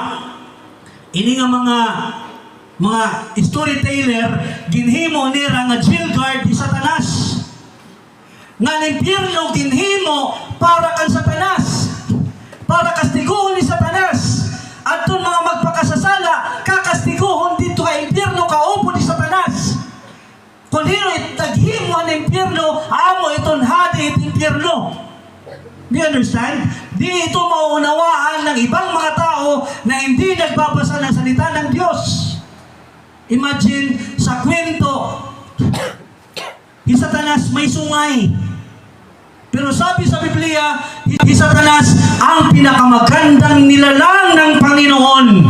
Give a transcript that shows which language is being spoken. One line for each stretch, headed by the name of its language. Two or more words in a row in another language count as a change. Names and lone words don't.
Waray: mga storyteller ginhimo nila nga jail guard ni Satanas nga ang impyerno ginhimo para kang Satanas para kastiguhon ni Satanas adton mga magpakasasala kakastiguhon dito kay impyerno kaupo ni Satanas kung hino itaghimo ang impyerno amo iton hadi it impyerno.
English: Do you understand?
Filipino: Di ito mauunawaan ng ibang mga tao na hindi nagbabasa ng salita ng Diyos. Imagine, sa kwento, si Satanas may sungay. Pero sabi sa Biblia, si Satanas ang pinakamagandang nilalang ng Panginoon.